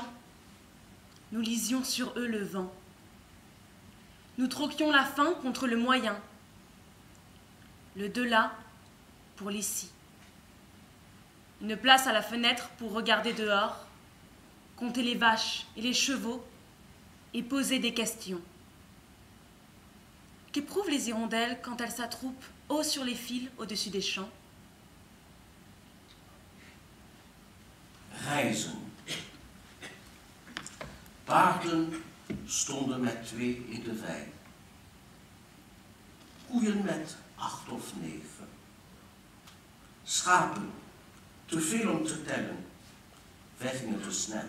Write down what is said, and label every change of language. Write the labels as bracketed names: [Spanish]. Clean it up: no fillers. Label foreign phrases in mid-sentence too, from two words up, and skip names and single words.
[French] Nous lisions sur eux le vent. Nous troquions la fin contre le moyen, le de là pour l'ici. Une place à la fenêtre pour regarder dehors, compter les vaches et les chevaux et poser des questions. Qu'éprouvent les hirondelles quand elles s'attroupent haut sur les fils au-dessus des champs? [Dutch] Reizen. Paarden stonden met 2 in de wei. Koeien met 8 of 9. Schapen, te veel om te tellen, wij gingen te snel.